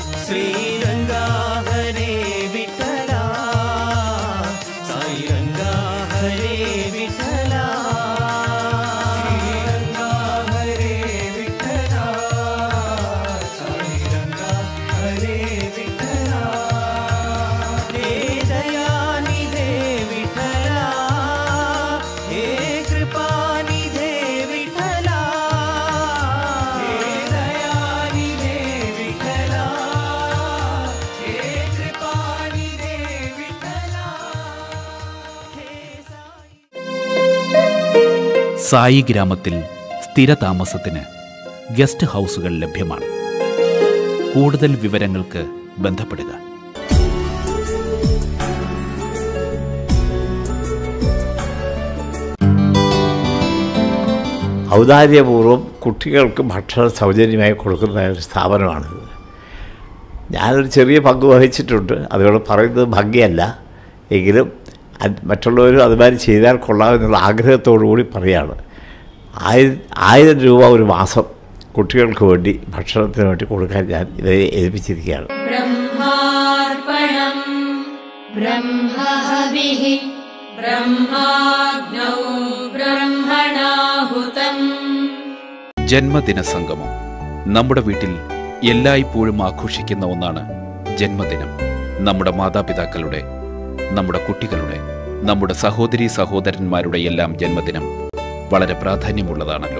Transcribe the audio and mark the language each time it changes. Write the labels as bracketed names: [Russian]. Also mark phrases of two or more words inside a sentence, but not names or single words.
[Sanskrit] श्रीरंगा हरे विठला साई रंगा हरे विठला श्रीरंगा हरे विठला साई रंगा हरे विठला हे दयानिधे विठला हे कृपानिधे विठला हे दयानिधे विठला हे कृपानिधे विठला हे [Malayalam] സായി ഗ്രാമത്തിൽ സ്ഥിരതാമസത്തിന് ഗസ്റ്റ് ഹൗസുകൾ ലഭ്യമാണ്. കൂടുതൽ വിവരങ്ങൾക്ക് ബന്ധപ്പെടുക. ഔദാര്യപൂർവ്വം കുട്ടികൾക്ക് ഭക്ഷണം സൗജന്യമായി കൊടുക്കുന്ന ഒരു സ്ഥാപനമാണിത്. ഞാനൊരു ചെറിയ പങ്ക് വഹിച്ചിട്ടുണ്ട്. അതുകൊണ്ട് പറയുന്നത് ഭംഗിയല്ല, എങ്കിലും മറ്റുള്ളവരും അതുമാതിരി ചെയ്താൽ കൊള്ളാമെന്നുള്ള ആഗ്രഹത്തോടു കൂടി പറയുകയാണ്. 1000 രൂപ ഒരു മാസം കുട്ടികൾക്ക് വേണ്ടി ഭക്ഷണത്തിന് വേണ്ടി കൊടുക്കാൻ ഞാൻ ഇവരെ ഏൽപ്പിച്ചിരിക്കുകയാണ്. [Sanskrit] ब्रह्मार्पणं ब्रह्महविः ब्रह्माग्नौ ब्रह्मणाहुतं. [Malayalam] ജന്മദിന സംഗമം. നമ്മുടെ വീട്ടിൽ എല്ലായ്പ്പോഴും ആഘോഷിക്കുന്ന ഒന്നാണ് ജന്മദിനം. നമ്മുടെ മാതാപിതാക്കളുടെ, നമ്മുടെ കുട്ടികളുടെ, നമ്മുടെ സഹോദരീ സഹോദരന്മാരുടെ എല്ലാം ജന്മദിനം വളരെ പ്രാധാന്യമുള്ളതാണല്ലോ.